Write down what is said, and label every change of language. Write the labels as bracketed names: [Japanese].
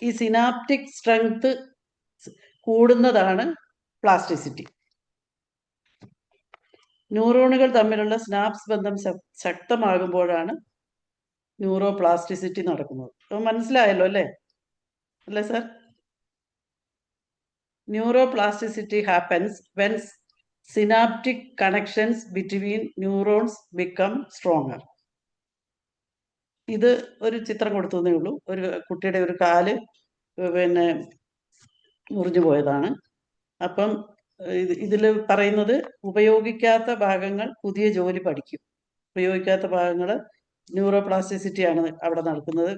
[Malayalam] ഈ synaptic strength കൂടുന്നതാണ് plasticity. ന്യൂറോണുകൾ തമ്മിലുള്ള സിനാപ്സ് ബന്ധം ശക്തമാകുമ്പോഴാണ് ന്യൂറോ പ്ലാസ്റ്റിസിറ്റി നടക്കുന്നത്. അപ്പം മനസ്സിലായല്ലോ അല്ലേ? അല്ലേ sir? [English] Neuroplasticity happens when synaptic connections between neurons become stronger. [Malayalam] ഇത് ഒരു ചിത്രം കൊടുത്തതേ ഉള്ളൂ. ഒരു കുട്ടിയുടെ ഒരു കാല് പിന്നെ മുറിഞ്ഞു പോയതാണ്. അപ്പം ഇതിൽ പറയുന്നത് ഉപയോഗിക്കാത്ത ഭാഗങ്ങൾ പുതിയ ജോലി പഠിക്കും. ഉപയോഗിക്കാത്ത ഭാഗങ്ങൾ ന്യൂറോപ്ലാസ്റ്റിസിറ്റിയാണ് അവിടെ നടക്കുന്നത്.